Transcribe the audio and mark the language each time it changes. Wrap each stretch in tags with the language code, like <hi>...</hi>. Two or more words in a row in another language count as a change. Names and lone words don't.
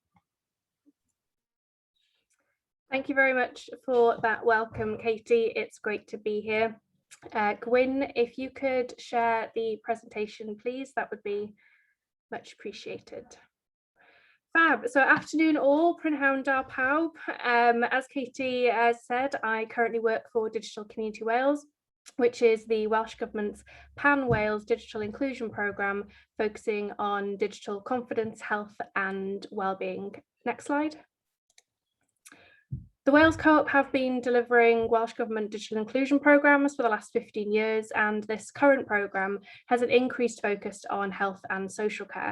<en>Thank you very much for that welcome, Katie. It's great to be here. Gwyn, if you could share the presentation, please, that would be much appreciated. Fab. So afternoon all,</en> <cy>Prynhawn da pawb.</cy> <en>As Katie said, I currently work for Digital Community Wales, which is the Welsh Government's Pan-Wales Digital Inclusion Programme, focusing on digital confidence, health and wellbeing. Next slide. The Wales Co-op have been delivering Welsh Government digital inclusion programmes for the last 15 years, and this current programme has an increased focus on health and social care.</en>